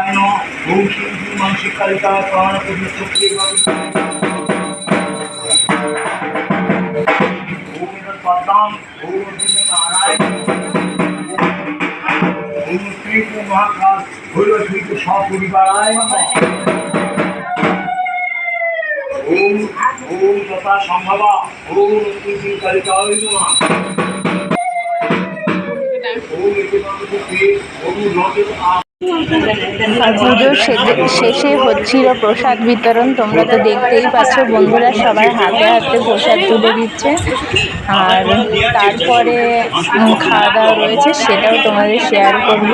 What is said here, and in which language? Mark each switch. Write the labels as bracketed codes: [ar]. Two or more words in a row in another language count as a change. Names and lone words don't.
[sa] ওম শ্রী মানসিক কালিকা প্রাণ প্রতিষ্ঠা ওম পদ্মাম ওম নারায়ণ ওম শ্রী মহাকাল হইল শ্রী সপরিবারায় নমঃ ওম ওম তথা সম্ভবা ওম শ্রী কালিকায় নমঃ ওম একে ওম রজত [bn] আর পুজোর শেষে হচ্ছিল প্রসাদ বিতরণ। তোমরা তো দেখতেই পাচ্ছ বন্ধুরা সবাই হাতে হাতে প্রসাদ তুলে দিচ্ছে। আর তারপরে খাওয়া দাওয়া রয়েছে, সেটাও তোমাদের শেয়ার করবো।